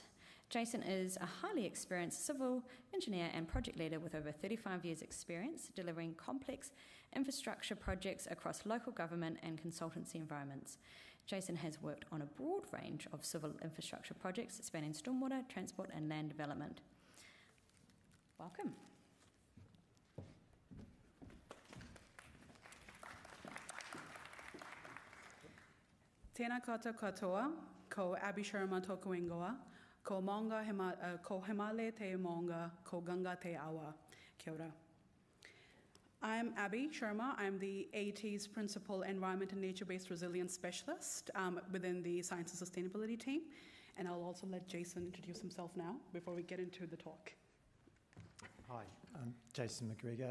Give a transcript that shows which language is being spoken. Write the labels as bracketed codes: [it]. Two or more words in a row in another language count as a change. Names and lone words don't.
[en] Jason is a highly experienced civil engineer and project leader with over 35 years' experience delivering complex infrastructure projects across local government and consultancy environments. Jason has worked on a broad range of civil infrastructure projects spanning stormwater, transport and land development. Welcome. [mi] Tēnā katoa, ko Abby Sharma tōku ingoa, ko maunga ko himale te maunga, ko ganga te awa. Kia ora. [en] I'm Abby Sharma. I'm the AT's Principal Environment and Nature-Based Resilience Specialist within the Science and Sustainability team. And I'll also let Jason introduce himself now before we get into the talk. Hi, I'm Jason McGregor.